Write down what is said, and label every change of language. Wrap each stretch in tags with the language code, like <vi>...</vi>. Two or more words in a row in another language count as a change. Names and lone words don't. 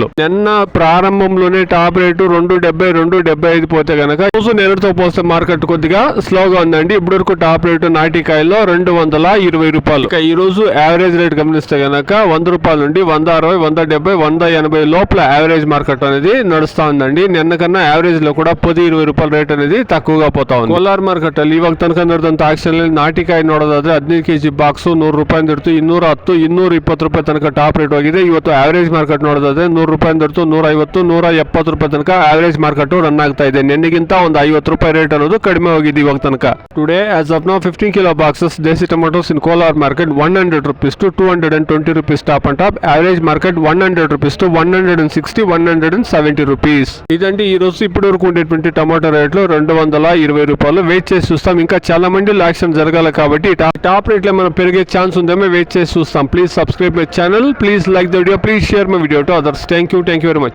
<te>నిన్న ప్రారంభంలోనే</te> <en>top rate</en> <te>270, 275 పోతే కనుక రోజు నిన్నటితో పోస్తే మార్కెట్ కొద్దిగా స్లోగా ఉందండి. ఇప్పటి వరకు</te> <en>top rate</en> <te>నాటికాయల్లో 220 రూపాయలు. ఈ రోజు</te> <en>average rate</en> <te>గమనిస్తే కనుక 100 రూపాయల నుండి 160, 170, 180 లోపల</te> <en>average market</en> <te>అనేది నడుస్తా ఉందండి. నిన్న కన్నా యావరేజ్ లో కూడా 10, 20 రూపాయల రేట్ అనేది తక్కువగా పోతా ఉంది.</te> <kn>కోలార్ మార్కెಟ್ ಅಲ್ಲಿ ಇವಾಗ ತನಕ ನಡೆದಂತ ಆಕ್ಷನ್ ನಾಟಿಕಾಯಿ ನೋಡೋದಾದ್ರೆ 15</kn> <en>kg box</en> <kn>100 ರೂಪಾಯಿ ಹಿಡಿದು 210, 220 ರೂಪಾಯಿ ತನಕ</kn> <en>top rate</en> <kn>ಹೋಗಿದೆ. ಇವತ್ತು</kn> <en>average market</en> <kn>ನೋಡೋದಾದ್ರೆ 100 ರೂಪಾಯಿ ಹಿಡಿದು 150, 170 ರೂಪಾಯಿ ತನಕ</kn> <en>average market</en> <kn>ರನ್ ಆಗ್ತಾ ಇದೆ. ನಿನ್ನೆಗಿಂತ ಒಂದು 50 ರೂಪಾಯಿ ರೇಟ್ ಅನ್ನೋದು ಕಡಿಮೆ ಹೋಗಿದೆ ಇವಾಗ ತನಕ.</kn> <en>today as of now 15 kilo boxes desi tomatoes in Kolar market 100 rupees to 220 rupees top and top. average market 100 rupees to 160, 170 rupees.</en> <te>ఇదండి ఈ రోజు ఇప్పటి వరకు ఉండేటువంటి టమాటో రేట్లు 220 రూపాయలు. వెయిట్ చేసి చూస్తాం. ఇంకా చాలా మంది యాక్షన్ జరగాలి కాబట్టి</te> <en>top rate</en> <te>లో మనం పెరిగే ఛాన్స్ ఉందేమో వెయిట్ చేసి చూస్తాం.</te> <en>please subscribe my channel, please like the video, please share my video to others. thank you very much.</en>